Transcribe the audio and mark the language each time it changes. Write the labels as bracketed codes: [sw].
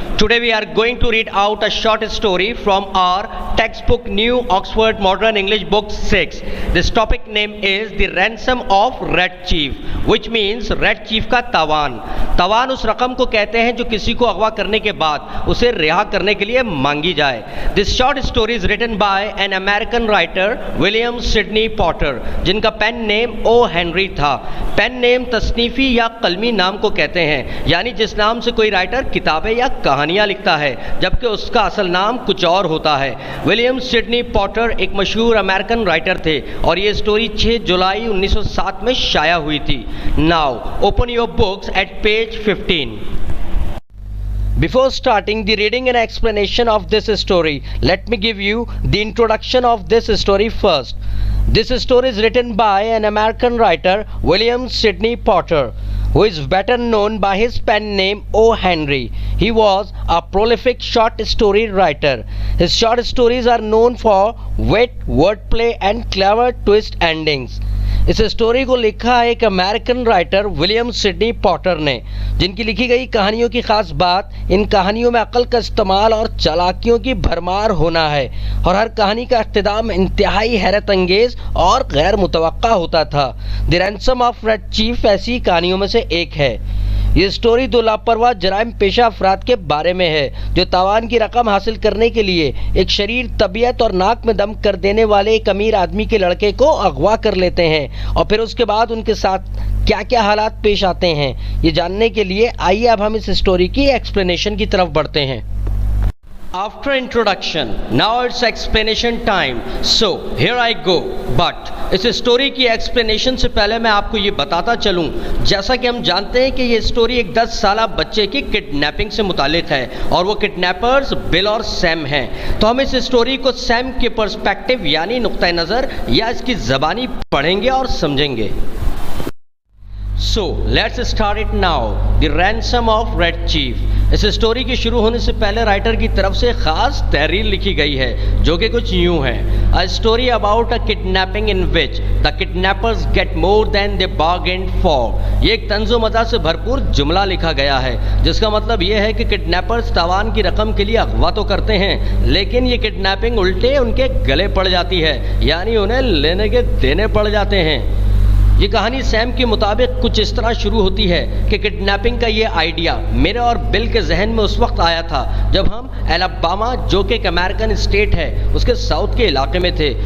[en] Today we are going to read out a short story from our textbook New Oxford Modern English Book 6. This topic name is The Ransom of Red Chief, which means Red Chief [hi] का तावान. तावान उस रकम को कहते हैं जो किसी को अगवा करने के बाद उसे रिहा करने के लिए मांगी जाए. [en] This short story is written by an American writer William Sidney Porter, [hi] जिनका पेन नेम ओ हेनरी था. पेन नेम तस्नीफी या कलमी नाम को कहते हैं, यानी जिस नाम से कोई राइटर किताबें या कहानियां लिखता है जबकि उसका असल नाम कुछ और होता है. विलियम सिडनी पॉटर एक मशहूर अमेरिकन राइटर थे और ये स्टोरी 6 जुलाई 1907 में शाया हुई थी. [en] Now open your books at page 15. Before starting the reading and explanation of this story, let me give you the introduction of this story first. This story is written by an American writer, William Sidney Porter, who is better known by his pen name O. Henry. He was a prolific short story writer. His short stories are known for wit, wordplay and clever twist endings. [hi] इस story को लिखा है एक American writer William Sydney Potter ने, जिनकी लिखी गई कहानियों की खास बात इन कहानियों में अक्ल का इस्तेमाल और चालाकियों की भरमार होना है और हर कहानी का इख्तिताम इंतहाई हैरत अंगेज और गैर मुतवक्का होता था. The ransom of red chief ऐसी कहानियों में से एक है. ये स्टोरी दो लापरवाह जराइम पेशा अफराद के बारे में है जो तावान की रकम हासिल करने के लिए एक शरीर तबीयत और नाक में दम कर देने वाले एक अमीर आदमी के लड़के को अगवा कर लेते हैं और फिर उसके बाद उनके साथ क्या क्या हालात पेश आते हैं. ये जानने के लिए आइए अब हम इस स्टोरी की एक्सप्लेनेशन की तरफ बढ़ते हैं. [en] After introduction, now it's explanation time. So here I go. [hi] But इस स्टोरी की एक्सप्लेनेशन से पहले मैं आपको ये बताता चलूँ, जैसा कि हम जानते हैं कि ये स्टोरी एक 10 साला बच्चे की किडनैपिंग से मुतालिक है और वो किडनैपर्स बिल और सैम हैं. तो हम इस स्टोरी को सैम के पर्सपेक्टिव यानी नुक्ता नज़र या इसकी ज़बानी पढ़ेंगे और समझेंगे. [en] So let's start it now. The ransom of Red Chief. [hi] इस स्टोरी के शुरू होने से पहले राइटर की तरफ से खास तहरीर लिखी गई है जो कि कुछ यूं है. [en] A story about a kidnapping in which the kidnappers get more than they bargained for. [hi] ये एक तंज़ो मज़ा से भरपूर जुमला लिखा गया है जिसका मतलब ये है कि किडनैपर्स तावान की रकम के लिए अगवा तो करते हैं लेकिन ये किडनैपिंग उल्टे उनके गले पड़ जाती है, यानी उन्हें लेने के देने पड़ जाते हैं. ये कहानी सैम के मुताबिक कुछ इस तरह शुरू होती है कि किडनैपिंग का ये आइडिया मेरे और बिल के जहन में उस वक्त आया था जब हम एलाबामा, जो कि एक अमेरिकन स्टेट है, उसके साउथ के इलाके में थे.